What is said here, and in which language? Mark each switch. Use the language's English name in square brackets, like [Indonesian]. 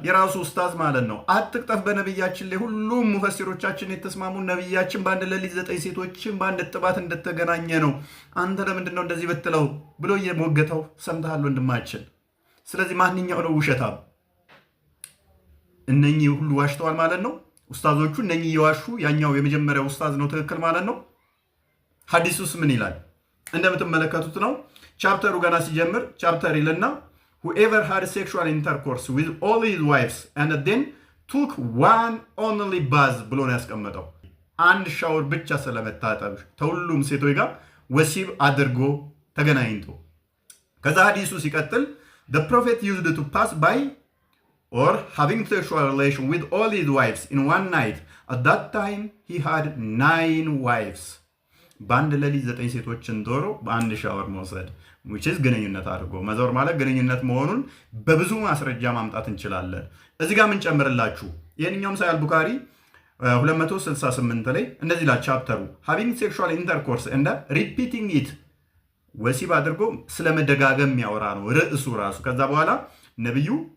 [Amharic] የራሱ ኡስታዝ ማለት ነው። አትቅጠፍ በነብያችን ላይ ሁሉም ሙፈሲሮቻችን የተስማሙ ነብያችን በአንድ ሌሊት 9 ሴቶችን በአንድ ጥባት እንደተገናኘ ነው። አንተ ለምንድን ነው እንደዚህ ብትለው ብሎ እየሞገተው ሰምተሃል ወንድማችን። ስለዚህ ማንኛው ነው ውሸታም? እነኚህ ሁሉ ዋሽተዋል ማለት ነው። ኡስታዞቹ እነኚህ እየዋሹ ያኛው የመጀመሪያው ኡስታዝ ነው ትክክል ማለት ነው። ሐዲሱስ ምን ይላል? እንደምትመለከቱት ነው። ቻፕተሩ ገና ሲጀምር ቻፕተር ይልና [English] whoever had sexual intercourse with all his wives and then took one only bath [Amharic] ብሎ ነው ያስቀመጠው። አንድ ሻወር ብቻ ስለመታጠብ ከሁሉም ሴቶች ጋር ወሲብ አድርጎ ተገናኝቶ። ከዛ ሐዲሱ ሲቀጥል [English] the prophet used to pass by or having sexual relation with all his wives in one night. At that time he had 9 wives. [Amharic] በአንድ ሌሊት 9 ሴቶችን ዶሮ በአንድ ሻወር መውሰድ [English] which is [Amharic] ግንኙነት አድርጎ መዞር ማለት ግንኙነት መሆኑን በብዙ ማስረጃ ማምጣት እንችላለን። እዚህ ጋር ምን ጨምርላችሁ? ይሄንኛውም ሳይል ቡኻሪ 268 ላይ እንደዚህ ላይ ቻፕተሩ [English] having sexual intercourse and repeating it [Amharic] ወሲብ አድርጎ ስለመደጋገም ያወራ ነው ርዕሱ ራሱ። ከዛ በኋላ ነብዩ